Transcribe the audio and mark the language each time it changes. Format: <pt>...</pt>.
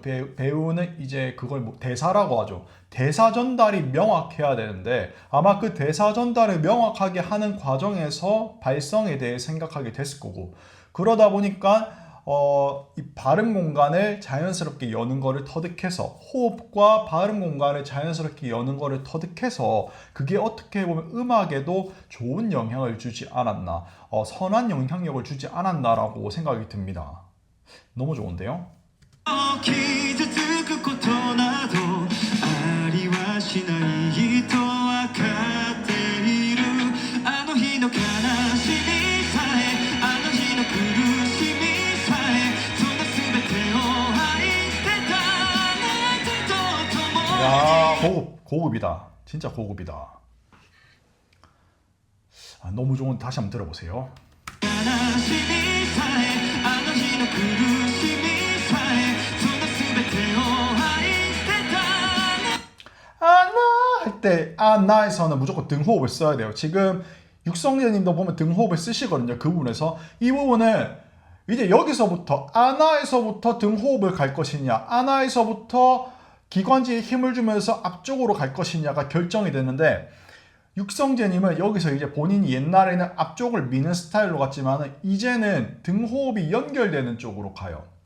<ko>배우는 이제 그걸 대사라고 하죠. 대사 전달이 명확해야 되는데 아마 그 대사 전달을 명확하게 하는 과정에서 발성에 대해 생각하게 됐을 거고 그러다 보니까 이 발음 공간을 자연스럽게 여는 거를 터득해서 호흡과 발음 공간을 자연스럽게 여는 거를 터득해서 그게 어떻게 보면 음악에도 좋은 영향을 주지 않았나 선한 영향력을 주지 않았나라고 생각이 듭니다. 너무 좋은데요?</ko> <ja>傷つくことなどありはしないとわかっているあの日の悲しみさえあの日の苦しみさえその全てを愛してた夏と共に</ja> <ko>야, 고급이다. 진짜 고급이다. 너무 좋은 다시 한번 들어보세요.</ko> <ja>悲しみさえあの日の苦しみさえその全てを愛してた</ja> <ko>아나 할 때 아나에서는 무조건 등호흡을 써야 돼요. 지금 육성재님도 보면 등호흡을 쓰시거든요. 그 부분에서 이 부분은 이제 여기서부터 아나에서부터 등호흡을 갈 것이냐 아나에서부터 기관지에 힘을 주면서 앞쪽으로 갈 것이냐가 결정이 되는데 육성재님은 여기서 이제 본인이 옛날에는 앞쪽을 미는 스타일로 갔지만 이제는 등호흡이 연결되는 쪽으로 가요.</ko>